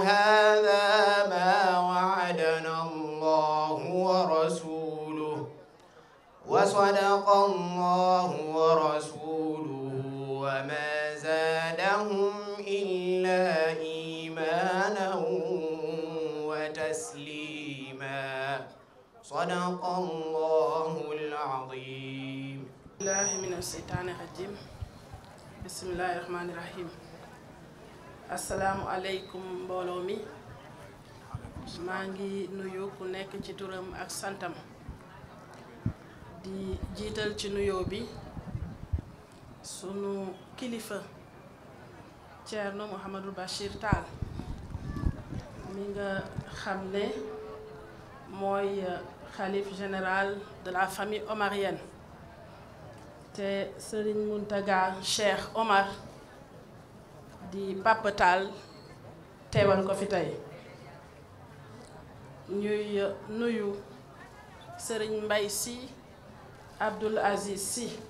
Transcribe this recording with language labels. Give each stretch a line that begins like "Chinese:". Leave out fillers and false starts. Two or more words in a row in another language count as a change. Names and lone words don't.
Arabic: هذا ما وعدنا الله ورسوله وصدق الله ورسوله وما زادهم إلا إيمانا وتسليما صدق الله العظيم. الله من الشيطان الرجيم بسم الله الرحمن الرحيم. السلام عليكم
Wolof: mbooloo mi maa ngi nuyu ku nekk ci turam ak santam di jiital ci nuyoo bi sunu kilifa Thierno Mouhamadou Bachir Tall mi nga xam ne mooy xalif
French: général de la famille omarienne
Wolof: te Serigne Mountaga Cheikh Omar di Papa Tall teewal ko fi tey ñuy nuyu Serigne Mbaye Sy Abdoul Aziz Sy